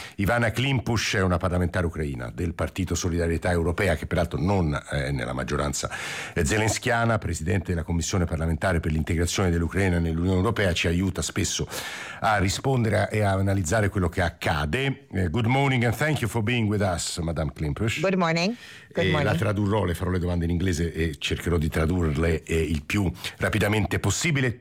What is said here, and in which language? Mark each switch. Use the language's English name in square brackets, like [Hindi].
[Italian] Ivana Klimpusch è una parlamentare ucraina del Partito Solidarietà Europea, che peraltro non è nella maggioranza zelenskiana, presidente della Commissione parlamentare per l'integrazione dell'Ucraina nell'Unione Europea, ci aiuta spesso a rispondere e a analizzare quello che accade. [English] Good morning and thank you for being with us, Madame Klimpusch. Good morning. Good morning. [Italian] La tradurrò, le farò le domande in inglese e cercherò di tradurle il più rapidamente possibile.